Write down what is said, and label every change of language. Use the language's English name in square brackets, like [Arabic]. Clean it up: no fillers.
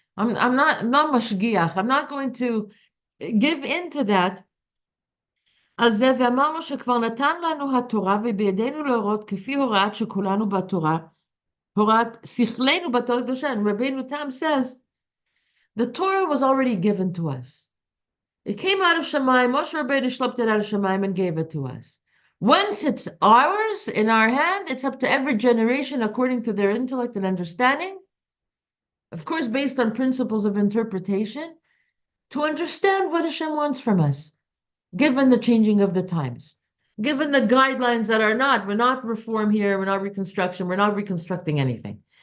[English] I'm not mashgiach. I'm not going to give in to that. [Hebrew] על זה ואמרנו שכבר נתן לנו התורה ובידינו להורות כפי הוראת שכולנו בתורה, הוראת שכלנו בתורה הקדושה. [English] And Rabbeinu Tam says, the Torah was already given to us. It came out of Shamayim. Moshe Rabbeinu schlepped it out of Shamayim and gave it to us. Once it's ours, in our hand, it's up to every generation according to their intellect and understanding, of course, based on principles of interpretation, to understand what Hashem wants from us, given the changing of the times, given the guidelines that we're not reform here, we're not reconstruction, we're not reconstructing anything.